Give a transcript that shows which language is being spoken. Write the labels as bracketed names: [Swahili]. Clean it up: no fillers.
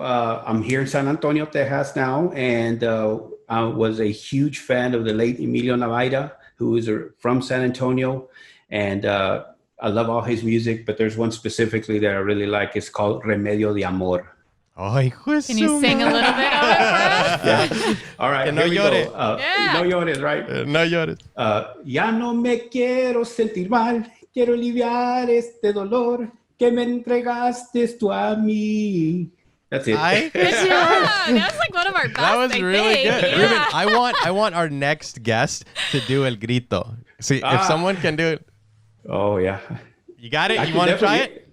[English] I'm here in San Antonio, Texas now, and I was a huge fan of the late Emilio Navaira, who is from San Antonio, and I love all his music, but there's one specifically that I really like. It's called Remedio de Amor. Oh, can you sing a little bit of it for us? Yeah. All right. [Spanish] No llores. No llores, right? No llores. Ya no me quiero sentir mal, quiero aliviar este dolor que me entregaste tú a mí. [English] That's it. That was like one of our best. That was really good. Yeah. Ruben, I want our next guest to do El Grito. See, if someone can do it. Oh, yeah. You got it? You want to try it?